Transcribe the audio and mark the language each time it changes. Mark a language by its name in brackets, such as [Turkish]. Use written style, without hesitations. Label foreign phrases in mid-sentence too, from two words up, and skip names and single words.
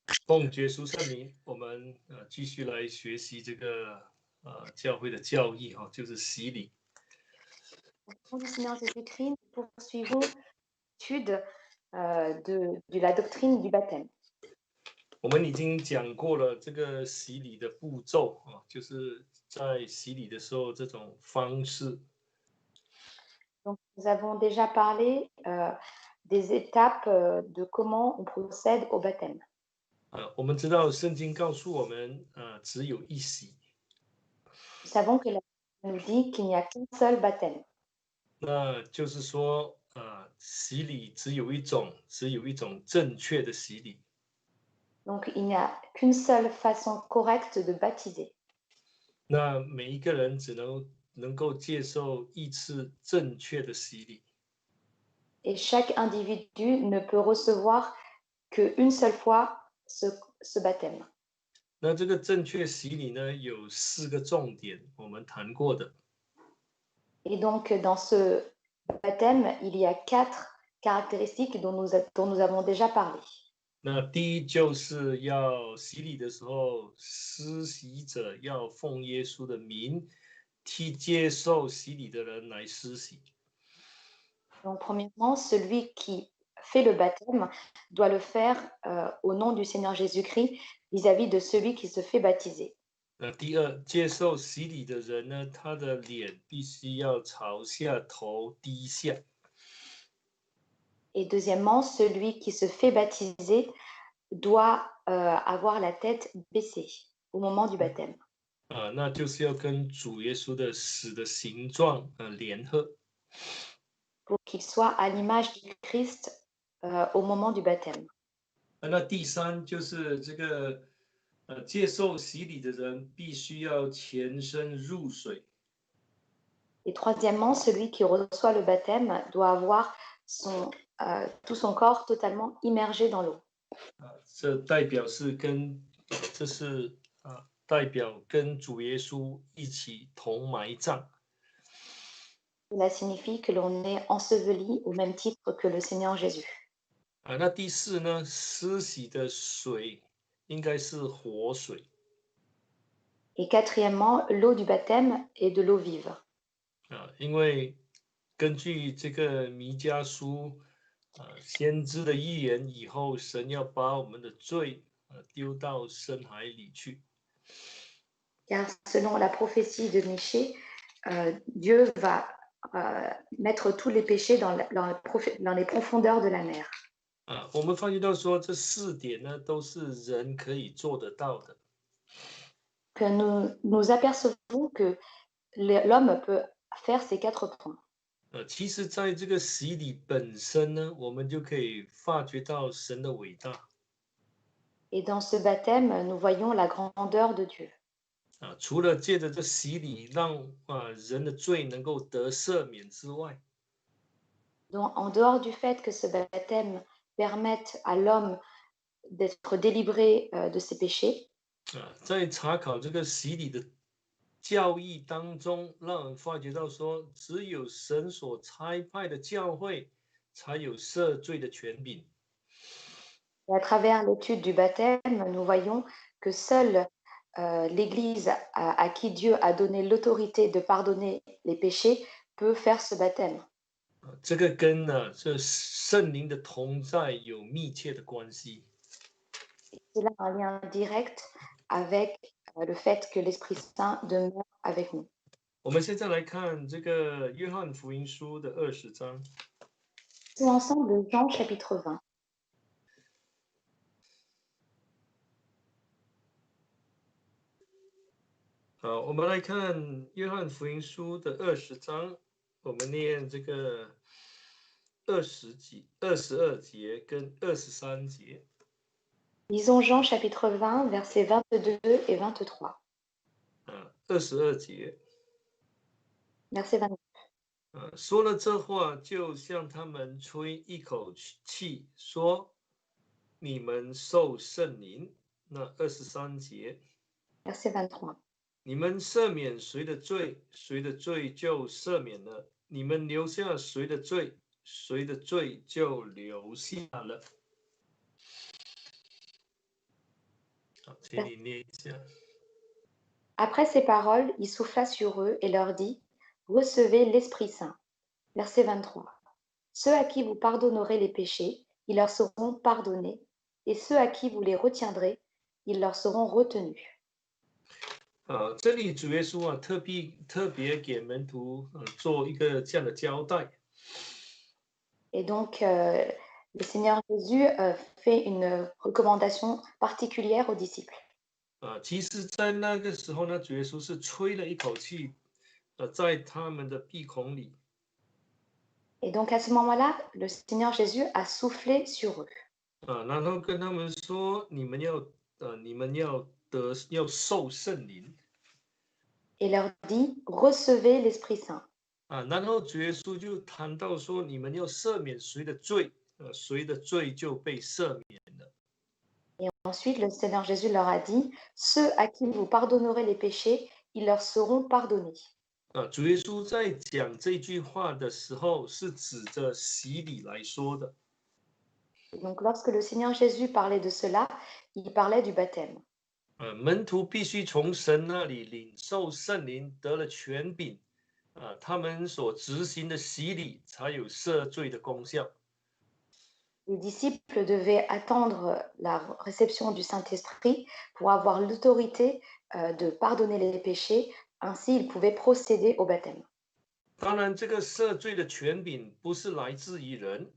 [Chinese] 奉耶稣圣名，我们继续来学习这个教会的教义哈，就是洗礼。 [French] Au nom du Seigneur Jésus-Christ, nous poursuivons l'étude de la doctrine du baptême. [Chinese] 我们已经讲过了这个洗礼的步骤啊，就是在洗礼的时候这种方式。 [French] Donc, nous avons déjà parlé des étapes de comment on procède au baptême. [Chinese] 我们知道圣经告诉我们只有一洗。 [French] Nous savons que la Bible nous dit qu'il n'y a qu'un seul baptême. [Chinese] 那就是说洗礼只有一种正确的洗礼。 [French] Donc, il n'y a qu'une seule façon correcte de baptiser. [Chinese] 那每一个人只能够接受一次正确的洗礼。 [French] Et chaque individu ne peut recevoir qu'une seule fois ce baptême. [Chinese] 那这个正确洗礼呢，有4个重点，我们谈过的。 [French] Et donc, dans ce baptême, il y a 4 caractéristiques dont nous avons déjà parlé. [Chinese] 那第一就是要洗礼的时候，施洗者要奉耶稣的名，替接受洗礼的人来施洗。 [French] Donc, premièrement, celui qui fait le baptême doit le faire au nom du Seigneur Jésus-Christ vis-à-vis de celui qui se fait baptiser. [Chinese] 第二，接受洗礼的人呢，他的脸必须要朝下，头低下。 [French] Et deuxièmement, celui qui se fait baptiser doit avoir la tête baissée au moment du baptême. [Chinese] 那就是要跟主耶稣的死的形状联合。 [French] Pour qu'il soit à l'image du Christ au moment du baptême. [Chinese] 那第三就是这个接受洗礼的人必须要全身入水。 [French] Et troisièmement, celui qui reçoit le baptême doit avoir tout son corps totalement immergé dans l'eau. [Chinese] 这代表跟主耶稣一起同埋葬。 [French] Cela signifie que l'on est enseveli au même titre que le Seigneur Jésus. [Chinese] 那第四呢，施洗的水应该是活水。 [French] Et quatrièmement, l'eau du baptême est de l'eau vive. [Chinese] 因为根据这个弥迦书先知的预言，以后神要把我们的罪丢到深海里去。 [French] Car selon la prophétie de Michée, Dieu va mettre tous les péchés dans les profondeurs de la mer. [Chinese] 我们发觉到说这4点呢，都是人可以做得到的。 [French] Que nous apercevons que l'homme peut faire ces 4 points. [Chinese] 其实在这个洗礼本身呢，我们就可以发觉到神的伟大。 [French] Et dans ce baptême, nous voyons la grandeur de Dieu. [Chinese] 除了借着这洗礼让人的罪能够得赦免之外， [French] Donc, en dehors du fait que ce baptême permette à l'homme d'être délivré de ses péchés, [Chinese] 在查考这个洗礼的教义当中，让人发觉到说，只有神所差派的教会才有赦罪的权柄。 [French] et à travers l'étude du baptême, nous voyons que seule l'Église à qui Dieu a donné l'autorité de pardonner les péchés peut faire ce baptême. [Chinese] 这个跟这圣灵的同在有密切的关系。 [French] C'est là un lien direct avec le fait que l'Esprit Saint demeure avec nous. [Chinese] 我们现在来看这个约翰福音书的20章。 [French] C'est ensemble Jean chapitre 20. [Chinese] 好，我们来看约翰福音书的20章，我们念这个22节跟23节。 [French] Lisons Jean chapitre 20, versets 22 et 23. [Chinese] 22 节。 [French] Verset 22. [Chinese] 说了这话，就向他们吹一口气，说：“你们受圣灵。” 那23节。 [French] Verset 23. [Chinese] 你们赦免谁的罪，谁的罪就赦免了；你们留下谁的罪，谁的罪就留下了。好，请你念一下。 [French] Après ces paroles, il souffla sur eux et leur dit, recevez l'Esprit Saint. Verset 23. Ceux à qui vous pardonnerez les péchés, ils leur seront pardonnés, et ceux à qui vous les retiendrez, ils leur seront retenus. [Chinese] 这里主耶稣特别给门徒做一个这样的交代。 [French] Et donc, le Seigneur Jésus fait une recommandation particulière aux disciples. [Chinese] 其实，在那个时候呢，主耶稣是吹了一口气，在他们的鼻孔里。 [French] Et donc, à ce moment-là, le Seigneur Jésus a soufflé sur eux [Chinese] 然后跟他们说，你们要受圣灵。 [French] et leur dit, recevez l'Esprit Saint. [Chinese] 然后主耶稣就谈到说，你们要赦免谁的罪，谁的罪就被赦免了。 [French] Et ensuite, le Seigneur Jésus leur a dit, ceux à qui vous pardonnerez les péchés, ils leur seront pardonnés. [Chinese] 主耶稣在讲这句话的时候，是指着洗礼来说的。 [French] Donc, lorsque le Seigneur Jésus parlait de cela, il parlait du baptême. [Chinese] 门徒必须从神那里领受圣灵，得了权柄，他们所执行的洗礼才有赦罪的功效。 [French] Les disciples devaient attendre la réception du Saint-Esprit pour avoir l'autorité de pardonner les péchés, ainsi ils pouvaient procéder au baptême. [Chinese] 当然，这个赦罪的权柄不是来自于人，